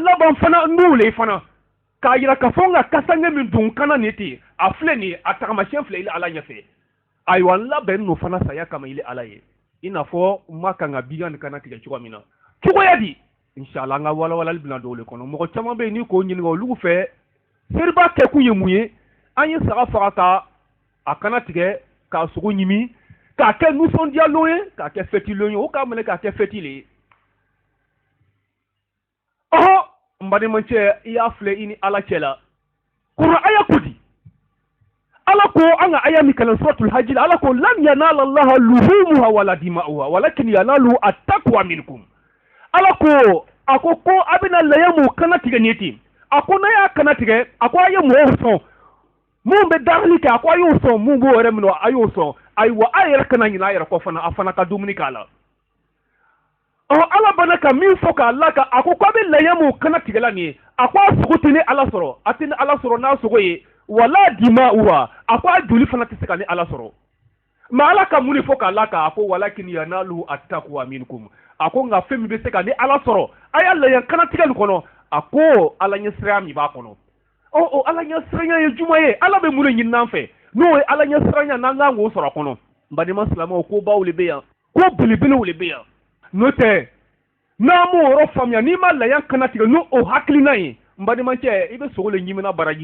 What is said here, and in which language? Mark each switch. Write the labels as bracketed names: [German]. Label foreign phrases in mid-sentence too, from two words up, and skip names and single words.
[Bambara] laban fana n'o le fana k'a yira k'a fɔ n ka kasange min don kana nin ten a filɛ nin ye a tagamasiyɛn filɛ il ala ɲɛfɛ ayiwa labɛn n'o fana saya kama ile ala ye i n'a fɔ ma kan ka biga ni kana tigɛ cogoya min na cogoya di inshallah an ka walawalali bɛna don o le kɔnɔ mɔgɔ caman bɛ yen n'i k'o ɲininka olu fɛ seriba kɛ kun ye mun ye an ye saga faga ka a kana tigɛ k'a sogo ɲimi k'a kɛ nisɔndiyalon ye k'a kɛ fɛtilon ye o k'a minɛ k'a kɛ fɛti le ye n balimacɛ i y'a filɛ i ni ala cɛ la kura aya ko di ala ko an ka aya min kalan suratul hajj ala ko [Arabic] لن ينال الله لحومها ولا دماؤها ولكن يناله التقوى منكم [Bambara] ala ko a ko a bɛna laya mun kana tigɛ nin ten a ko n'a y'a kana tigɛ a ko a ye mɔgɔw sɔn mun bɛ dagili kɛ a ko a y'o sɔn mun b'o yɛrɛ minɛ a y'o sɔn ayiwa a yɛrɛ kana ɲinɛ a yɛrɛ kɔ fana a fana ka dumuni k'a la ala bana ka min fɔ k'a la ka a ko a bɛ laya mun kana tigɛla nin ye a ko a sogo tɛ ni ala sɔrɔ a tɛ ni ala sɔrɔ n'a sogo ye [Arabic] ولا دماؤها [Bambara] a ko a joli fana tɛ se ka ni ala sɔrɔ mɛ ala ka mun de fɔ k'a la ka a ko [Arabic] ولكن يناله التقوى منكم [Bambara] a ko nka fɛn min bɛ se ka ni ala sɔrɔ a y'a laya kana tigɛ nin kɔnɔ a ko ala ɲɛsiranya min b'a kɔnɔ ala ɲɛsiranya ye juma ye ala bɛ mun de ɲini an fɛ n'o ye ala ɲɛsiranya n'an kan k'o sɔrɔ a kɔnɔ n balima silamɛw ko baw de bɛ yan ko belebelew de bɛ yan n'o tɛ n'an m'o yɔrɔ faamuya n'i ma laya kana tigɛ n'o hakilina ye n balimacɛ i bɛ sogo le ɲimina baraji